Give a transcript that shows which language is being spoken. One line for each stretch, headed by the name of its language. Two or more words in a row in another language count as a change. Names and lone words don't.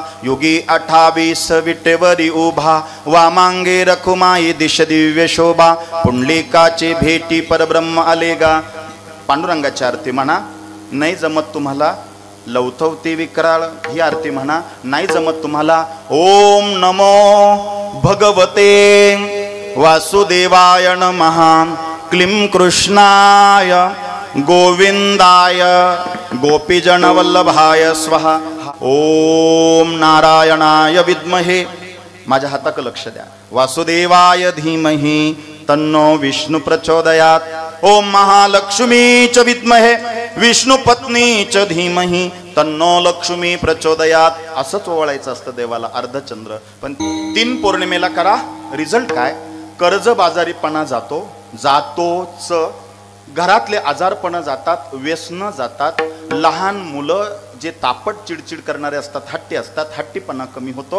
Marathi: योगी 28 विटेवरी उभा, वामांगे रखुमाई दिश दिव्य शोभा, पुंडलिकाचे भेटी परब्रह्म आलेगा. पांडुरंगाची आरती म्हणा. नाही जमत तुम्हाला लवथवती विक्राळ ही आरती म्हणा. नाही जमत तुम्हाला
Sanskrit: ओम नमो भगवते वासुदेवाय नमः, क्लीं कृष्णाय गोविंदाय गोपीजन वल्लभाय स्वाहा, ओम नारायणाय विद्महे.
Marathi: माझ्या हाताक लक्ष द्या.
Sanskrit: वासुदेवाय धीमहि तन्नो विष्णु प्रचोदयात, ओम महालक्ष्मी च विद्महे विष्णु पत्नी च धीमहि तन्नो लक्ष्मी प्रचोदयात.
Marathi: असंच ओवाळायचं असतं देवाला अर्धचंद्र. पण 3 पौर्णिमेला करा. रिझल्ट काय? कर्जबाजारीपणा जातोच, घरातले आजारपणा जातात, व्यसनं जातात. लहान मुलं जे तापट चिडचिड करणारे असतात, हट्टी असतात, हट्टीपणा कमी होतो.